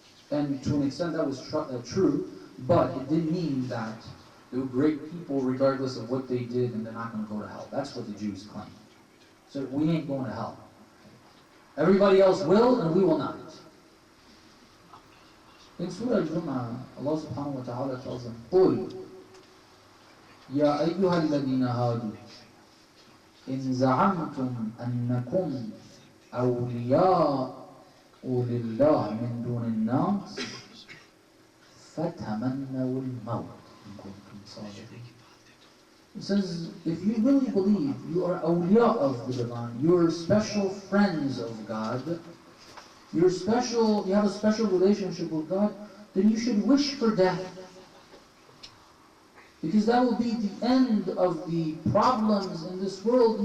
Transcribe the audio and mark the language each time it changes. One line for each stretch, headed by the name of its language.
English: And to an extent that was true, but it didn't mean that they were great people regardless of what they did and they're not going to go to hell. That's what the Jews claim. So we ain't going to hell. Everybody else will and we will not. In Surah Al-Jumu'ah, Allah subhanahu wa ta'ala tells them,
Arabic: قُلْ يَا أَيُّهَا الَّذِينَ هَادُوا إِنْ زَعَمْتُمْ أَنَّكُمْ أَوْلِيَاءُ لِلَّهِ مِنْ دُونِ النَّاسِ فَتَمَنَّوُا الْمَوْتِ إِنْ كُنْتُمْ صَادِقِينَ.
English: It says, if you really believe you are awliya of the divine, you're special friends of God, you have a special relationship with God, then you should wish for death. Because that will be the end of the problems in this world.